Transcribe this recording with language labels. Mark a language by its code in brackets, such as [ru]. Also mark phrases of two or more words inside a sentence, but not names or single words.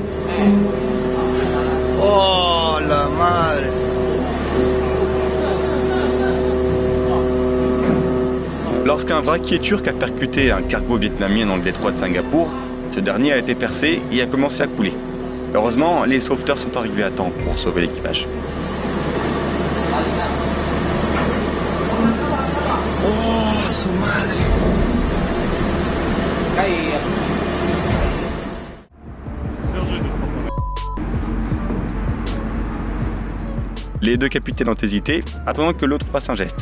[es] Oh la madre. [fr] Lorsqu'un vraquier turc a percuté un cargo vietnamien dans le détroit de Singapour, ce dernier a été percé et a commencé à couler. Heureusement, les sauveteurs sont arrivés à temps pour sauver l'équipage. [es] Oh, su madre. [fr] Les deux capitaines ont hésité, attendant que l'autre fasse un geste.